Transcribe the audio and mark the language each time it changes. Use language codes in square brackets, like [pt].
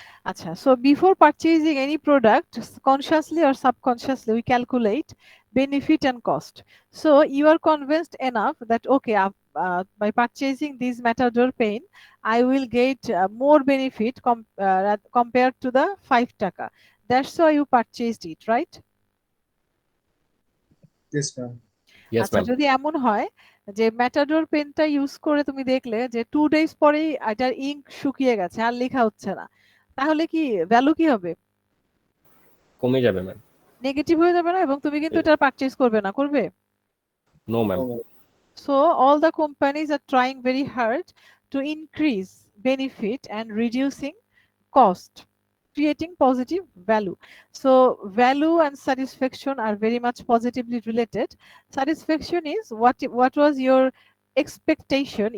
[en] Acha, so before purchasing any product, consciously or subconsciously, we calculate benefit and cost. So you are convinced enough that okay, by purchasing this Matador pen, I will get more benefit compared to the 5 taka. That's why you purchased it, right? Yes, ma'am. Yes, [bn] আচ্ছা, [en] ma'am. [bn] যদি এমন হয় যে matador পেনটা use করে তুমি দেখলে যে 2 ডেজ পরেই এটার ইঙ্ক শুকিয়ে গেছে, আর লেখা হচ্ছে না, তাহলে কি ভ্যালু কি হবে? কমে যাবে ম্যাম। নেগেটিভ হয়ে যাবে না? এবং তুমি কিন্তু এটা পারচেজ করবে না, করবে? [en] No ma'am. So all the companies are trying very hard to increase benefit and reducing cost, creating positive value. So value and satisfaction are very much positively related. Satisfaction is what was your expectation.